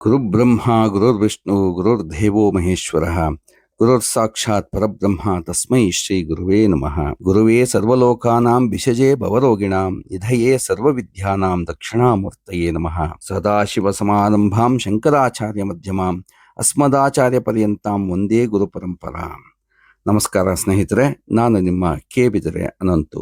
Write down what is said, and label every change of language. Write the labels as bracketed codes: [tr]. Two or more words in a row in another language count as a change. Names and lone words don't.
[sa] ಗುರುಬ್ರಹ್ಮ ಗುರುರ್ವಿಷ್ಣು ಗುರುರ್ದೇವೋ ಮಹೇಶ್ವರಃ ಗುರುರ್ ಸಾಕ್ಷಾತ್ ಪರಬ್ರಹ್ಮ ತಸ್ಮೈ ಶ್ರೀ ಗುರುವೇ ನಮಃ. ಗುರುವೇ ಸರ್ವಲೋಕಾನಾಂ ವಿಷಜೇ ಭವರೋಗಿಣಾಂ ನಿಧಯೇ ಸರ್ವವಿದ್ಯಾನಾಂ ದಕ್ಷಿಣಾಮೂರ್ತಯೇ ನಮಃ. ಸದಾಶಿವಸಮಾರಂಭಾಂ ಶಂಕರಾಚಾರ್ಯ ಮಧ್ಯಮಾಂ ಅಸ್ಮದಾಚಾರ್ಯ ಪರ್ಯಂತಾಂ ವಂದೇ ಗುರು ಪರಂಪರಾಂ. [kn] ನಮಸ್ಕಾರ ಸ್ನೇಹಿತರೆ, ನಾನು ನಿಮ್ಮ ಕೆ ಬಿದರೆ ಅನಂತು.